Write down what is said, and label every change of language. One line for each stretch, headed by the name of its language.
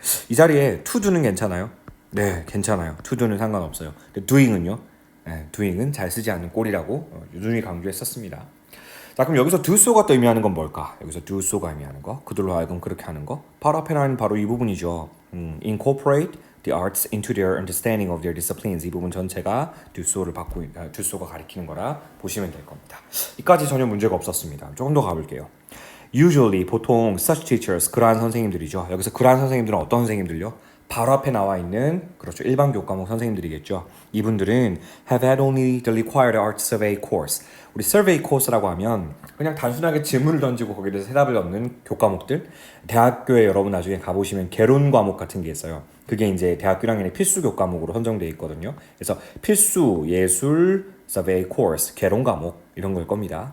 Korean: 이 자리에 to do는 괜찮아요? 네, 괜찮아요. to do는 상관없어요. 근데 doing은요? 네, doing은 잘 쓰지 않는 꼴이라고 유준이 강조했었습니다. 자, 그럼 여기서 do so가 또 의미하는 건 뭘까? 여기서 do so가 의미하는 거, 그들로 하여금 그렇게 하는 거. 바로 앞에 나는 바로 이 부분이죠.
English: incorporate the arts into their understanding of their disciplines.
Korean: 이 부분 전체가 do so가 가리키는 거라 보시면 될 겁니다. 이까지 전혀 문제가 없었습니다. 조금 더 가볼게요. Usually 보통
English: such teachers
Korean: 그러한 선생님들이죠. 여기서 그러한 선생님들은 어떤 선생님들요? 바로 앞에 나와 있는 그렇죠 일반 교과목 선생님들이겠죠. 이분들은
English: have had only the required art survey course.
Korean: 우리 survey course라고 하면 그냥 단순하게 질문을 던지고 거기에 대해서 대답을 얻는 교과목들. 대학교에 여러분 나중에 가보시면 개론 과목 같은 게 있어요. 그게 이제 대학교 1학년의 필수 교과목으로 선정되어 있거든요. 그래서 필수 예술 survey course 개론 과목 이런 걸 겁니다.